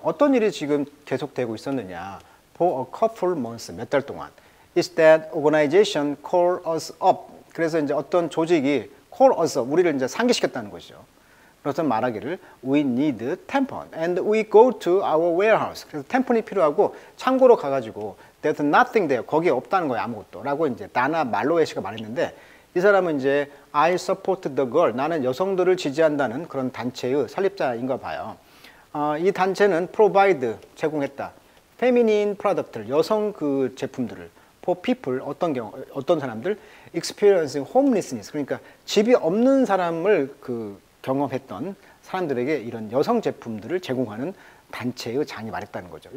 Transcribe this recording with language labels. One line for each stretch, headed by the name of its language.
Korean: 어떤 일이 지금 계속되고 있었느냐?
English: For a couple months,
Korean: 몇 달 동안.
English: Is that organization call us up?
Korean: 그래서 이제 어떤 조직이
English: call us up,
Korean: 우리를 이제 상기시켰다는 것이죠. 그래서 말하기를
English: we need tampon and we go to our warehouse.
Korean: 그래서 템폰이 필요하고 창고로 가가지고
English: there's nothing there.
Korean: 거기에 없다는 거예요, 아무것도. 라고 이제 다나 말로에시가 말했는데 이 사람은 이제 I support the girl. 나는 여성들을 지지한다는 그런 단체의 설립자인가 봐요. 이 단체는 provide 제공했다.
English: feminine product
Korean: 를 여성 그 제품들을
English: for people
Korean: 어떤 사람들
English: experiencing homelessness
Korean: 그러니까 집이 없는 사람을 그 경험했던 사람들에게 이런 여성 제품들을 제공하는 단체의 장이 말했다는 거죠.